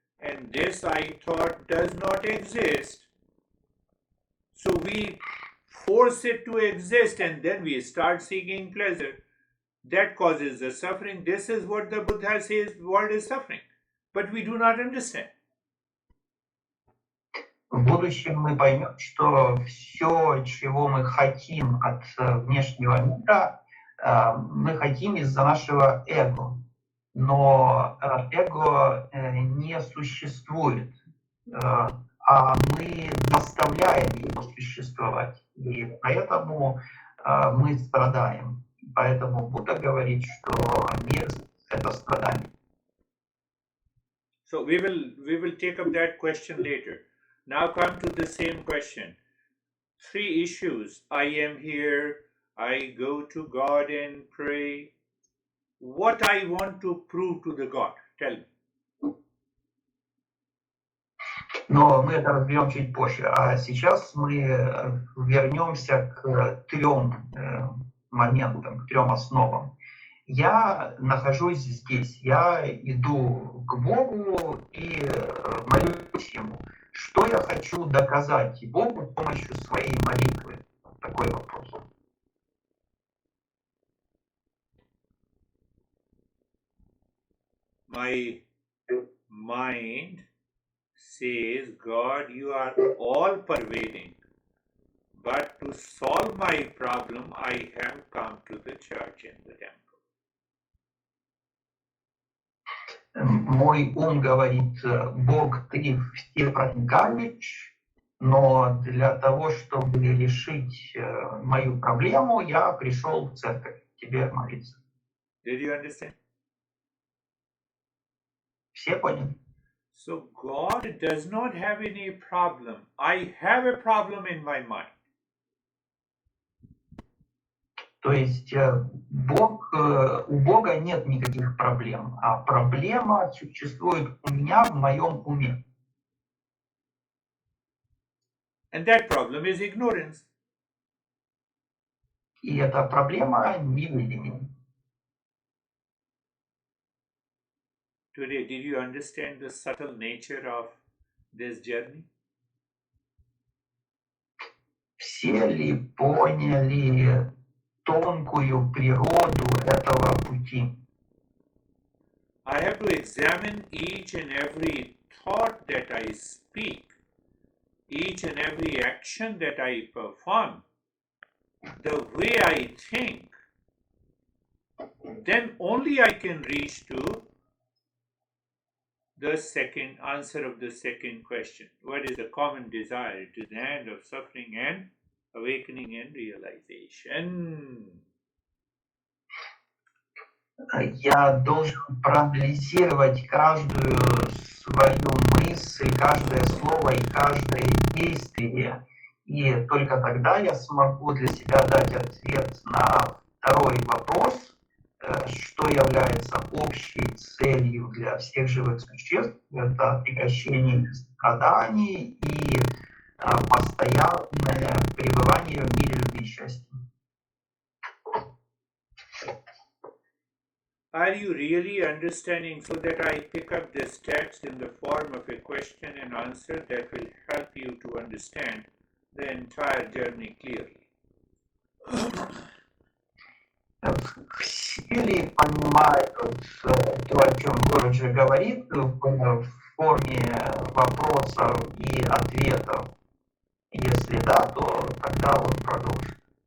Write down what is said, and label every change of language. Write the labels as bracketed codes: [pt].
[en] And this I thought does not exist. So we force it to exist and then we start seeking pleasure. That causes the suffering. This is what the Buddha says, the world is suffering. But we do not understand. [ru] В будущем мы поймем, что все, чего мы хотим от внешнего мира, мы хотим из-за нашего эго. Но эго не существует, а мы заставляем его существовать. И поэтому мы страдаем. Поэтому Будда говорит, что мир — это страдание. [en] So we will take up that question later. Now come to the same question. 3 issues. I am here. I go to God and pray. What I want to prove to the God? Tell me. [ru] Но мы это разберем чуть позже. А сейчас мы вернемся к 3 моментам, к 3 основам. Я нахожусь здесь, я иду к Богу и молюсь Ему. Что я хочу доказать Богу с помощью своей молитвы? Такой вопрос. [en] My mind says, God, you are all pervading. But to solve my problem, I have come to the church and the temple. [ru] Мой ум говорит, Бог, ты всепроникающий, но для того, чтобы решить мою проблему, я пришел в церковь к тебе молиться. [en] Did you understand? [ru] Все поняли? [en] So God does not have any problem. I have a problem in my mind. [ru] То есть у Бога нет никаких проблем, а проблема существует у меня в моем уме. [en] And that problem is ignorance. [ru] И эта проблема неведения. [en] Today, did you understand the subtle nature of this journey? [ru] Все ли поняли тонкую природу этого пути? [en] I have to examine each and every thought that I speak, each and every action that I perform, the way I think. Then only I can reach to the second answer of the second question. What is the common desire? It is the end of suffering and awakening and realization. [ru] Я должен проанализировать каждую свою мысль, каждое слово и каждое действие. И только тогда я смогу для себя дать ответ на второй вопрос, что является общей целью для всех живых существ. Это прекращение страданий и постоянное пребывание в мире любви и счастья. [en] Are you really understanding so that I pick up this text in the form of a question and answer that will help you to understand the entire journey clearly? [ru] Все ли понимают то, о чем Гурджа говорит, в форме вопросов и ответов? Если да, то тогда он продолжит.